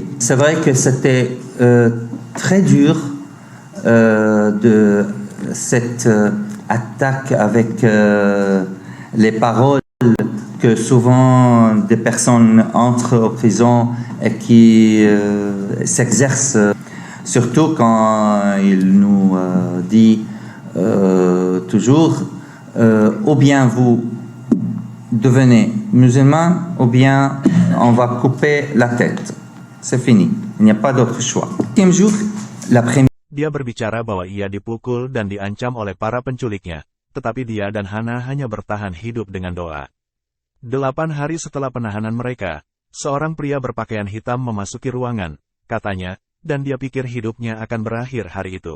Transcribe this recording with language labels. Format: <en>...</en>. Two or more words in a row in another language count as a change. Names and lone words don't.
<fr>C'est vrai que c'était très dur de cette attaque avec les paroles que souvent des personnes entrent en prison et qui s'exercent, surtout quand il nous dit toujours ou bien vous devenez musulman ou bien on va couper la tête. C'est fini. Il n'y a pas d'autre choix. Le jour, l'après-midi.</fr> <id>Dia berbicara bahwa ia dipukul dan diancam oleh para penculiknya, tetapi dia dan Hana hanya bertahan hidup dengan doa. 8 hari setelah penahanan mereka, seorang pria berpakaian hitam memasuki ruangan, katanya, dan dia pikir hidupnya akan berakhir hari itu.</id>